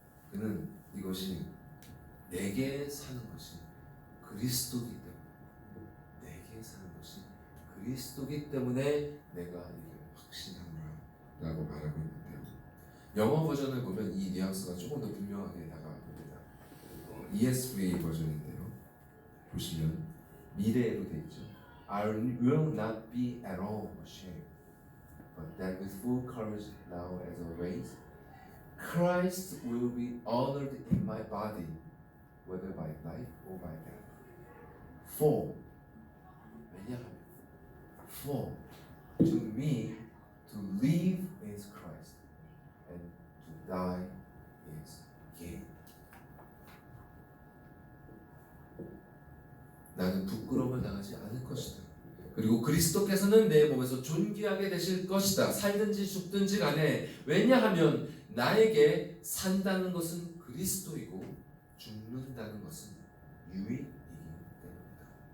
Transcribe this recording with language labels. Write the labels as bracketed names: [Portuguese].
[Korean] 그는 이것이 내게 사는 것이 그리스도기 때문에, 내게 사는 것이 그리스도기 때문에 내가 이걸 확신하노라 라고 말하고 있는데요. 영어 버전을 보면 이 뉘앙스가 조금 더 분명하게 다가옵니다. ESV 버전인데요. 보시면 미래로 되어 있죠. [English] I will not be at all ashamed, but that with full courage now as always, Christ will be honored in my body, whether by life or by death. For, [Korean] 왜냐하면, [English] for to me to live is Christ, and to die is gain. [Korean] 나는 부끄러움을 당하지 않을 것이다. 그리고 그리스도께서는 내 몸에서 존귀하게 되실 것이다. 살든지 죽든지 간에. 왜냐하면 나에게 산다는 것은 그리스도이고 죽는다는 것은 유익이기 때문이다.